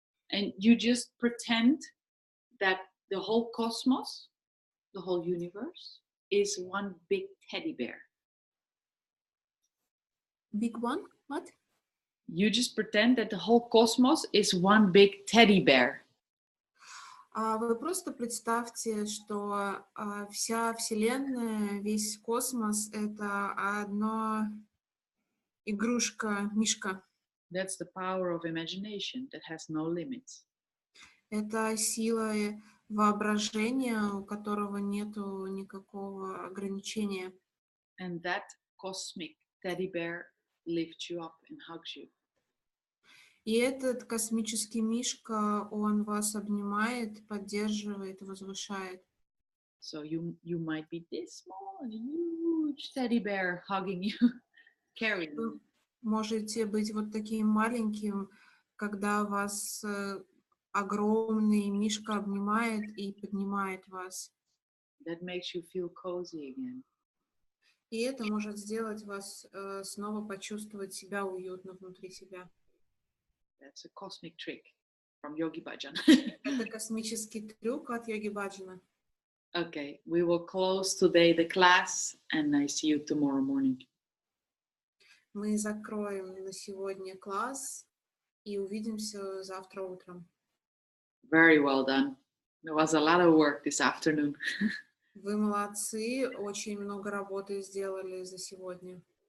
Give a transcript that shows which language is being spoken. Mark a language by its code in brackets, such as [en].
[en] And you just pretend that the whole cosmos, the whole universe, is one big teddy bear. Big one? What? You just pretend that the whole cosmos is one big teddy bear. [ru] Вы просто представьте, что вся Вселенная, весь космос — это одна игрушка, мишка. [en] That's the power of imagination that has no limits. [ru] Это сила воображения, у которого нету никакого ограничения. [en] And that cosmic teddy bear lifts you up and hugs you. [ru] И этот космический мишка, он вас обнимает, поддерживает, возвышает. [en] So you might be this small, huge teddy bear hugging you, carrying you. [ru] Вы можете быть вот таким маленьким, когда вас огромный мишка обнимает и поднимает вас. [en] That makes you feel cozy again. [ru] И это может сделать вас снова почувствовать себя уютно внутри себя. [en] That's a cosmic trick from Yogi Bhajan. [ru] Это космический трюк от Йоги Баджана. [en] Okay, we will close today the class and I see you tomorrow morning. [ru] Мы закроем на сегодня класс и увидимся завтра утром. [en] Very well done. There was a lot of work this afternoon. [ru] Вы молодцы, очень много работы сделали за сегодня.